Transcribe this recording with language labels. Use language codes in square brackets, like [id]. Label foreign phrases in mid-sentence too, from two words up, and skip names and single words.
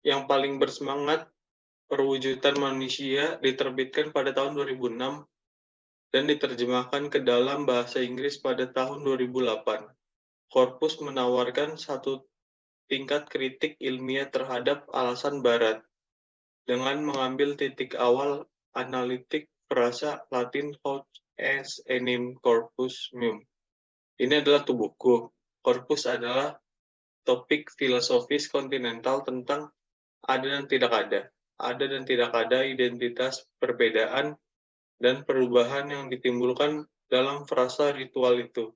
[id] yang paling bersemangat perwujudan manusia diterbitkan pada tahun 2006 dan diterjemahkan ke dalam bahasa Inggris pada tahun 2008. Corpus menawarkan satu tingkat kritik ilmiah terhadap alasan Barat dengan mengambil titik awal analitik frasa Latin [la] hoc est enim corpus meum. [id] Ini adalah tubuhku. Corpus adalah topik filosofis kontinental tentang ada dan tidak ada. Ada dan tidak ada identitas, perbedaan, dan perubahan yang ditimbulkan dalam frasa ritual itu.